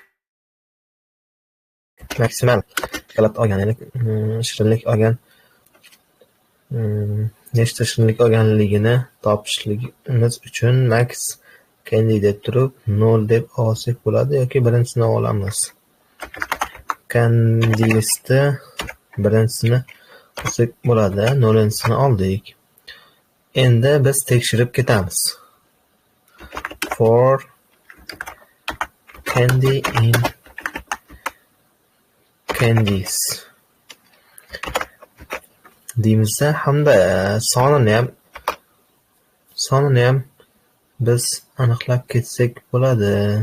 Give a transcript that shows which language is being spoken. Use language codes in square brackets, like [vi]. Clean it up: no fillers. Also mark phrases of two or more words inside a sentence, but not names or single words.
[uz] Maksimal shokolad olgan, ya'ni shirinlik olgan, nechta shirinlik olganligini topishligimiz uchun [en] max candy [uz] deb turib 0 deb olsak bo'ladi yoki birinchisini olamiz. Candiesda birinchisini olsak bo'ladi, 0-sini oldik. Endi biz tekshirib ketamiz. [en] For candy in candies [uz] deymizda hamda sonini ham biz aniqlab ketsak bo'ladi.